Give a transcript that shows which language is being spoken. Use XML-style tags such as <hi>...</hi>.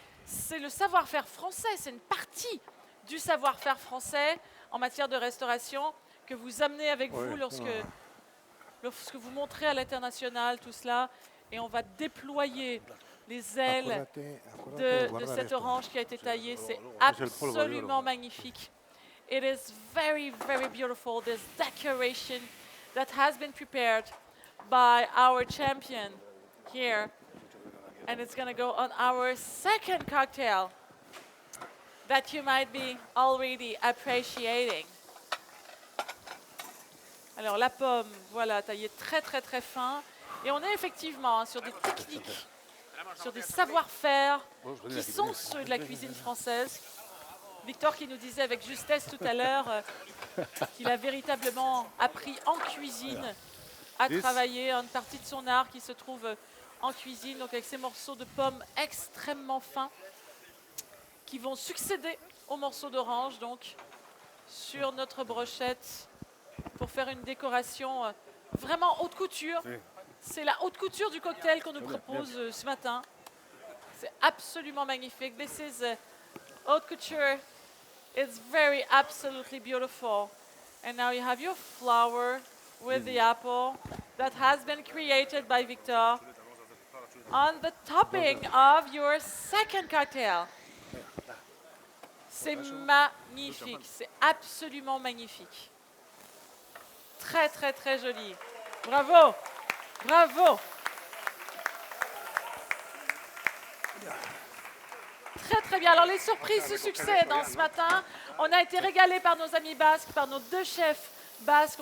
<fr>C'est le savoir-faire français, c'est une partie du savoir-faire français en matière de restauration que vous amenez avec vous lorsque vous montrez à l'international tout cela. Et on va déployer les ailes de cette orange qui a été taillée. C'est absolument magnifique.</fr> <en>It is very, very beautiful, this decoration that has been prepared by our champion here. And it's going to go on our second cocktail that you might be already appreciating.</en> <fr>Alors la pomme, voilà, taillée très très très fin. Et on est effectivement sur des techniques, sur des savoir-faire qui sont ceux de la cuisine française. Victor qui nous disait avec justesse tout à l'heure qu'il a véritablement appris en cuisine à travailler, une partie de son art qui se trouve en cuisine, donc avec ces morceaux de pommes extrêmement fins qui vont succéder aux morceaux d'orange, donc sur notre brochette pour faire une décoration vraiment haute couture. C'est la haute couture du cocktail qu'on nous propose ce matin. C'est absolument magnifique.</fr> <en>This is haute couture. It's very absolutely beautiful. And now you have your flower with the apple that has been created by Victor on the topping of your second cocktail.</en> <fr>C'est magnifique. C'est absolument magnifique. Très, très, très joli. Bravo. Bravo. Très, très bien. Alors, les surprises se succèdent ce matin. On a été régalés par nos amis basques, par nos deux chefs basques.</fr>